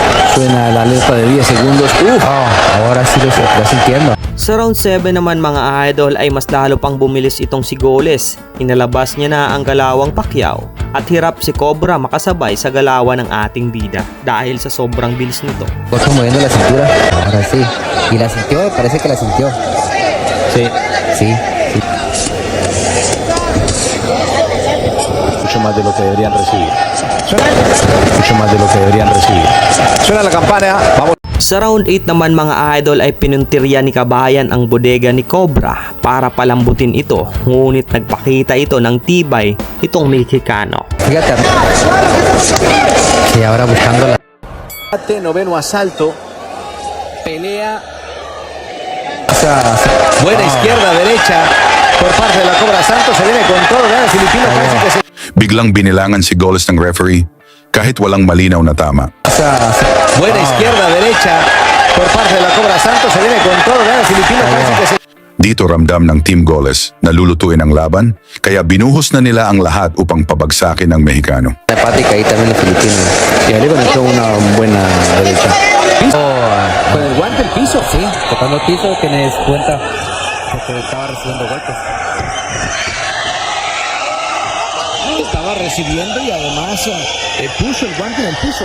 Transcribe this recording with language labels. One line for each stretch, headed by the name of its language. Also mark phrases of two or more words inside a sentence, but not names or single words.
Spanish: Suena la alerta de 10 segundos. ¡Uf! Oh, ahora sí lo está sintiendo.
Filipino: Sa round 7 naman mga idol ay mas lalo pang bumilis itong si Goles. Inalabas niya na ang galawang Pacquiao at hirap si Cobra makasabay sa galawan ng ating bida dahil sa sobrang bilis nito.
Spanish: Cosa moviendo la cintura. Ahora sí. Y la sintió, parece que la sintió. Sí. Sí, sí. Mucho más de lo que deberían recibir. Mucho más de lo que deberían recibir. Suena la campana. Vamos.
Filipino: Sa round 8 naman mga idol ay pinuntirya ni Kabayan ang bodega ni Cobra para palambutin ito, ngunit nagpakita ito ng tibay itong Mexicano.
Spanish: Fíjate. Sí, ahora buscando la... Noveno asalto. Pelea. Esa- Buena izquierda, derecha. Por parte de la Cobra Santos. Se viene con todo. El filipino parece que se...
Filipino: Biglang binilangan si Goles ng referee kahit walang malinaw na tama.
Spanish: Buena izquierda, derecha. Por parte de la Cobra Santos. Se viene con todo. El filipino parece que se...
Filipino: Dito ramdam ng Team Goles na lulutuin ang laban kaya binuhos na nila ang lahat upang pabagsakin ang Mexicano.
Spanish: Empática ahí también los filipinos. Y ahí conectó una buena derecha. Oh, Con el guante el piso. sí, tocando el piso tienes cuenta porque estaba recibiendo golpes. Estaba recibiendo y además puso el guante en el piso.